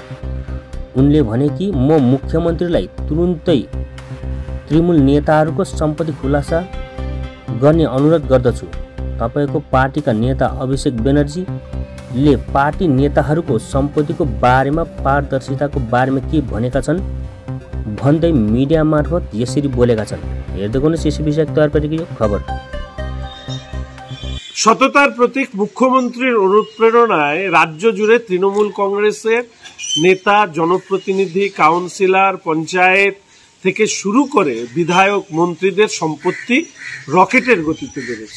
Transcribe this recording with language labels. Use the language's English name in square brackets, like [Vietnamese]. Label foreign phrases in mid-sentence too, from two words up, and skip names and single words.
[Nepali] उनले भने कि म मुख्यमन्त्रीलाई तुरुन्तै तृणमूल नेताहरूको सम्पत्ति खुलासा गर्ने अनुरोध गर्दछु। तपाईको पार्टीका नेता अभिषेक ब्यानर्जीले पार्टी नेताहरूको सम्पत्तिको बारेमा पारदर्शिताको बारेमा के भनेका छन् भन्दै मिडिया मार्फत यसरी बोलेका छन्। हेर्दै गर्नुहोस् यस विषयक तयार पारेको यो खबर। [Bangla] সততার প্রতীক মুখ্যমন্ত্রীর অনুপ্রেরণায় রাজ্য জুড়ে তৃণমূল কংগ্রেসের নেতা, জনপ্রতিনিধি, কাউন্সিলর, পঞ্চায়েত থেকে শুরু করে বিধায়ক, মন্ত্রীদের সম্পত্তি রকেটের গতিতে বেড়েছে।